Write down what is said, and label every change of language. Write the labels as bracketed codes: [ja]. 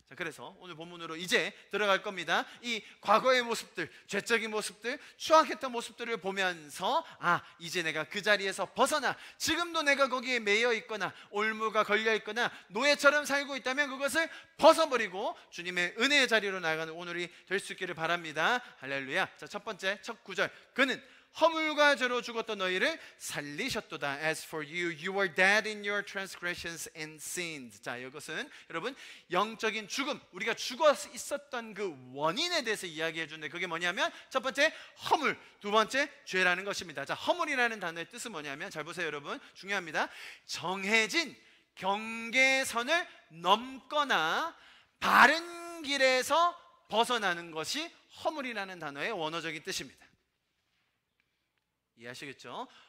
[ko] 자, 그래서 오늘 본문으로 이제 들어갈 겁니다. 이 과거의 모습들, 죄적인 모습들, 추악했던 모습들을 보면서 이제 내가 그 자리에서 벗어나, 지금도 내가 거기에 매여 있거나 올무가 걸려 있거나 노예처럼 살고 있다면 그것을 벗어버리고 주님의 은혜의 자리로 나아가는 오늘이 될 수 있기를 바랍니다. 할렐루야. 자, 첫 번째, 첫 구절. 그는 허물과 죄로 죽었던 너희를 살리셨도다. [en] As for you, you were dead in your transgressions and sins. [ko] 자, 이것은 여러분 영적인 죽음, 우리가 죽어 있었던 그 원인에 대해서 이야기해 주는데 그게 뭐냐면 첫 번째 허물, 두 번째 죄라는 것입니다. 자, 허물이라는 단어의 뜻은 뭐냐면, 잘 보세요 여러분, 중요합니다. 정해진 경계선을 넘거나 바른 길에서 벗어나는 것이 허물이라는 단어의 원어적인 뜻입니다. 이해하시겠죠?